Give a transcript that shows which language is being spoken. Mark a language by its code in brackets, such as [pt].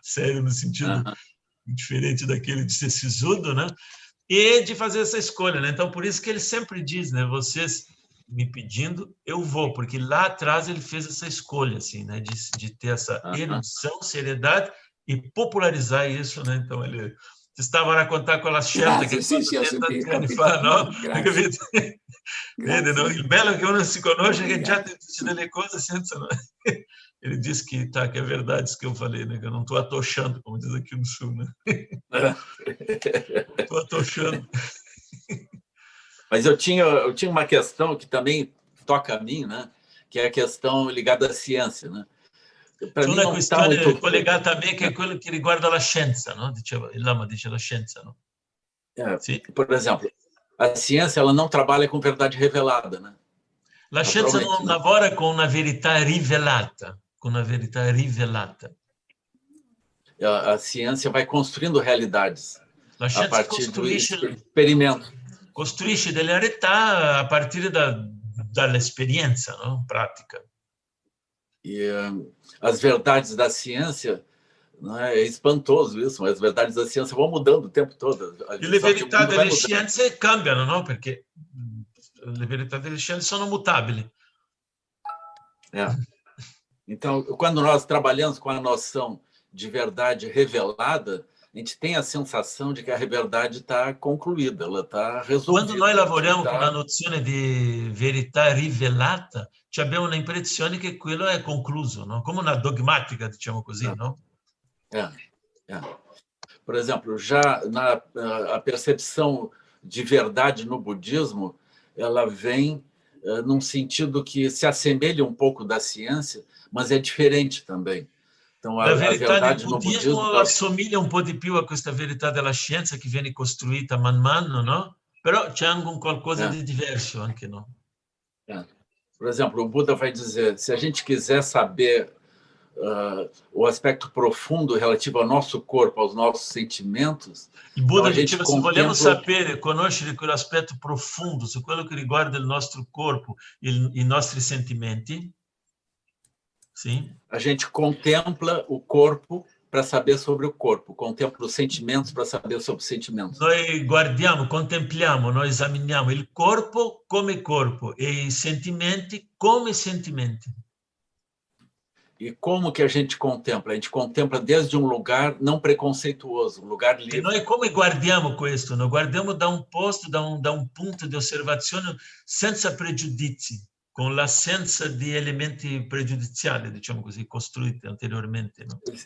[pt] Sério no sentido diferente daquele de ser sisudo, né? E de fazer essa escolha, né? Então, por isso que ele sempre diz, né? Vocês me pedindo, eu vou, porque lá atrás ele fez essa escolha, assim, né? De ter essa erudição, seriedade e popularizar isso, né? Então, ele [it] stava a contar con la scelta che sì, sì, ho tanti anni capito. fa, no? Grazie. Vede, no? Il bello è che uno si conosce, che già ti dice delle cose senza... No? [pt] Ele disse que é verdade isso que eu falei, né? Que eu não estou atochando, como diz aqui no Sul, né? Estou atochando. Mas eu tinha uma questão que também toca a mim, né? Que é a questão ligada à ciência, né? [it] C'è una questione collegata a me che è quello che riguarda la scienza, no? Diceva, il Lama dice la scienza, no? Sì. [pt] Por exemplo, a ciência ela não trabalha com verdade revelada, né? [it] La scienza non lavora con una verità rivelata, com una verità rivelata. [pt] A ciência vai construindo realidades a partir do experimento. [it] Costruisce delle realtà a partire dall'esperienza, no? Pratica. [pt] E as verdades da ciência, não é espantoso isso, mas as verdades da ciência vão mudando o tempo todo. [it] E le verità delle scienze cambiano, no? Perché le verità delle scienze sono mutabili. [pt] Então, quando nós trabalhamos com a noção de verdade revelada, a gente tem a sensação de que a verdade está concluída, ela está resolvida. [it] Quando noi lavoriamo con la nozione di verità rivelata, abbiamo l'impressione che quello è concluso, no? Come una dogmatica, diciamo così, no? [pt] Por exemplo, já a percepção de verdade no budismo, ela vem num sentido que se assemelha um pouco da ciência, mas é diferente também. Então, [it] la verità del buddismo assomiglia un po' di più a questa verità della scienza che viene costruita man mano, no? Però c'è anche un qualcosa di diverso, anche, no? [pt] Por exemplo, o Buda vai dizer, se a gente quiser saber o aspecto profundo relativo ao nosso corpo, aos nossos sentimentos... [it] Il Buddha diceva, se vogliamo sapere, conoscere quell'aspetto profondo su quello che riguarda il nostro corpo, i nostri sentimenti, sim, [pt] a gente contempla o corpo para saber sobre o corpo, contempla os sentimentos para saber sobre os sentimentos. [it] Noi guardiamo, contempliamo, noi esaminiamo il corpo come corpo e i sentimenti come sentimenti. [pt] E como que a gente contempla? A gente contempla desde um lugar não preconceituoso, um lugar livre. [it] E noi come guardiamo questo? Noi guardiamo da un posto, da un punto di osservazione senza pregiudizi, con l'assenza di elementi pregiudiziali, diciamo così, costruiti anteriormente, no?